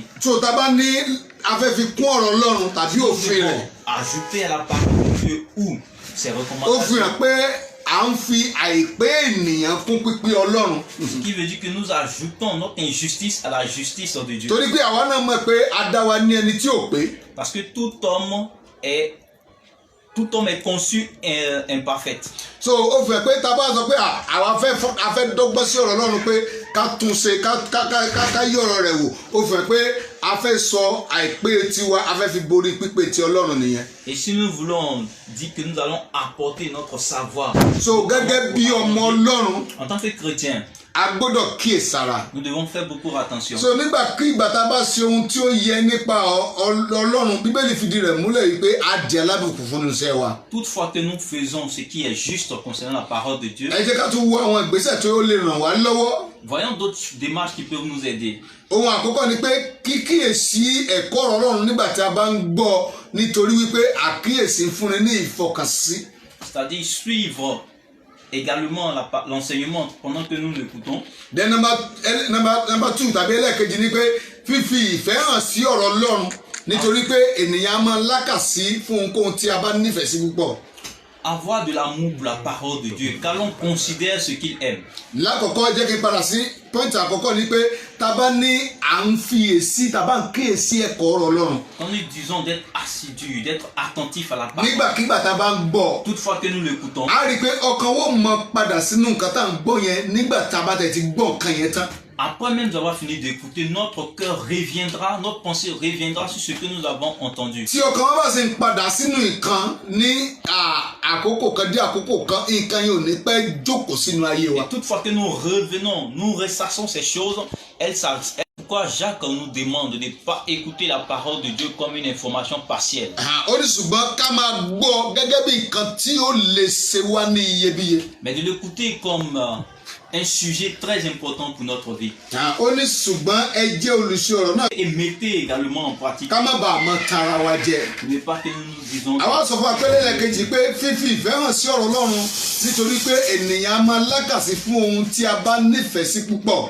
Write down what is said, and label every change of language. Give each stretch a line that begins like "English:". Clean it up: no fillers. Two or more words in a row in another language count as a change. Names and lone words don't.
Yoruba: tó tá bá ní a fẹ́ fi kún ọ̀rọ̀ Ọlọ́run tàbí
French: Nous
Yoruba: òfin
French: devons
Yoruba: rẹ̀,
French: ajouter à la parole de Dieu ou ses
Yoruba: ó fi
French: recommandations.
Yoruba: hàn pé à ń fi àìpé ènìyàn kún pípé Ọlọ́run.
French: Ce qui veut dire que nous ajoutons notre injustice à la justice de Dieu.
Yoruba: torí pé àwa náà mọ̀ pé a dá wa ní ẹni tí ò pé.
French: Parce que tout homme est conçu imparfait.
Yoruba: so ó fi hàn pé tá a bá sọ pé àwa fẹ́ dọ́gbọ́n sí ọ̀rọ̀ Ọlọ́run pé ká tún ṣe ká yí ọ̀rọ̀ rẹ̀ wò, ó fi hàn pé a fẹ́ sọ àìpé tiwa, a fẹ́ fi borí pípé ti Ọlọ́run nìyẹn.
French: Et si nous voulons dire que nous allons apporter notre savoir
Yoruba: so gẹ́gẹ́ bí ọmọ Ọlọ́run
French: en tant que chrétien,
Yoruba: a gbọ́dọ̀ kíyèsára.
French: nous devons faire beaucoup attention.
Yoruba: so nígbàkigbà tá a bá ṣe ohun tí ó yẹ nípa Ọlọ́run, Bíbélì fìdí rẹ̀ múlẹ̀ wípé a jẹ́ alábùkún fún iṣẹ́ wa.
French: Toutefois que nous faisons ce qui est juste concernant la parole de Dieu,
Yoruba: ẹ jẹ́ ká tún wo àwọn ìgbésẹ̀ tó lè ràn wá lọ́wọ́.
French: voyons d'autres démarches qui peuvent nous aider.
Yoruba: ohun àkọ́kọ́ ni pé kíkíyèsí ẹ̀kọ́ ọ̀rọ̀ Ọlọ́run nígbà tí a bá ń gbọ́, nítorí wípé àkíyèsí ń fúnni ní ìfọkànsí.
French: C'est-à-dire suivre également l'enseignement pendant que nous l'écoutons.
English: then number 2
Yoruba: tàbí ẹlẹ́ẹ̀kejì ni pé fífi ìfẹ́ hàn sí ọ̀rọ̀ Ọlọ́run, nítorí pé ènìyàn máa ń lákàsí fún ohunkóhun tí a bá nífẹ̀ẹ́ sí púpọ̀.
French: avoir de l'amour pour la parole de Dieu, car l'on considère ce qu'il aime.
Yoruba: Lákọ̀ọ́kọ́ jẹ́ kí n padà sí pọ́ìntì àkọ́kọ́ ni pé tá a bá ní à ń fiyèsí tá a bá ń kíyèsí ẹ̀kọ́ ọ̀rọ̀ Ọlọ́run.
French: Quand nous disons d'être assidus, d'être attentifs à la parole,
Yoruba: Nígbàkigbà tá a bá ń gbọ́,
French: toutefois que nous l'écoutons,
Yoruba: a rí i pé ọkàn wo mọ padà sínú nǹkan tá à ń gbọ́ yẹn nígbà tá a bá tẹ̀ ti gbọ́ nǹkan yẹn tán.
French: après même avoir fini d'écouter, notre cœur reviendra, notre pensée reviendra sur ce que nous avons entendu.
Yoruba: Tí ọkàn wa bá sì ń padà sínú nǹkan ní àkókò kan dé àkókò kan, nǹkan yẹn ò ní pẹ́ jókòó sínú ayé wa.
French: Et toutefois que nous revenons, nous ressassons ces choses, pourquoi Jacques nous demande de ne pas écouter la parole de Dieu comme une information partielle.
Yoruba: Ó ní ṣùgbọ́n ká máa gbọ́ gẹ́gẹ́ bí nǹkan tí ó lè ṣe wá ní iyebíye.
French: Mais de l'écouter comme un sujet très important pour notre vie.
Yoruba: Ó ní ṣùgbọ́n ẹ jẹ́ olùṣe ọ̀rọ̀ náà.
French: Et mettez également en pratique.
Yoruba: Ká má bàa mọ tara wa jẹ.
French: Ne pas que nous nous disons.
Yoruba: Àwa sọ fún apẹ́lẹ́ lẹ́ẹ̀kejì pé fífi ìfẹ́ hàn sí ọ̀rọ̀ Ọlọ́run nítorí pé ènìyàn á máa lákàsí fún ohun tí a bá nífẹ̀ẹ́ sí púpọ̀.